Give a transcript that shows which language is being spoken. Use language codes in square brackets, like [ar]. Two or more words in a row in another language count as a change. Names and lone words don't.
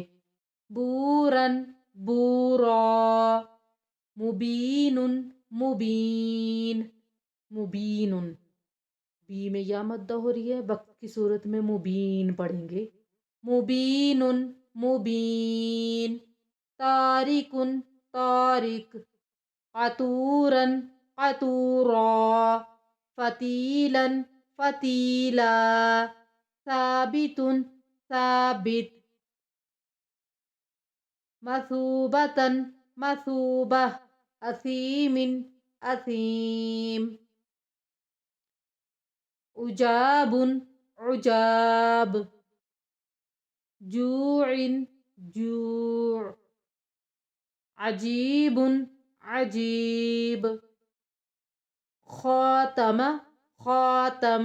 [ar] بورًا، بورا، مبينٌ، مبين، مبينٌ, [ur] بی میں یا مدہ ہو رہی ہے، وقت کی صورت میں مبین پڑھیں گے. [ar] مبین، مبین. تارکن، تارک. قطورن، قطورا. فتیلن، فتیلا. ثابتن، ثابت. مثوبتن، مثوبہ. اثیمن، اثیم. عجاب، عجاب. جوع، جوع. عجیب، عجیب. خاتم، خاتم.